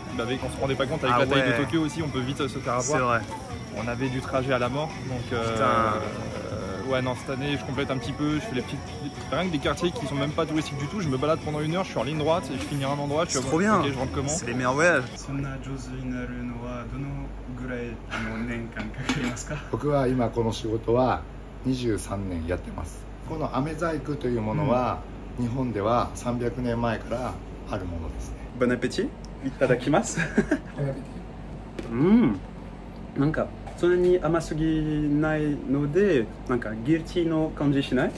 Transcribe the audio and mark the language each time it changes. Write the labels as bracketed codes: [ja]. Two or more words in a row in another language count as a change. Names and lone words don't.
[fr] On se rendait pas compte avec la taille de Tokyo aussi, on peut vite se faire avoir. C'est vrai. On avait du trajet à la mort, donc ouais, non, cette année je complète un petit peu, je fais rien que des quartiers qui sont même pas touristiques du tout, je me balade pendant 1 heure, je suis en ligne droite et je finis à un endroit, je suis trop bien. Ok, je rentre comment. C'est les meilleurs voyages. [ja] 僕は今この仕事は23年やってます。この飴細工というものは、日本では300年前からあるものですね。 [fr] Bon appétit. [ja] Itadakimasu. なんかそんなに甘すぎないので、なんかギルティーの感じしない。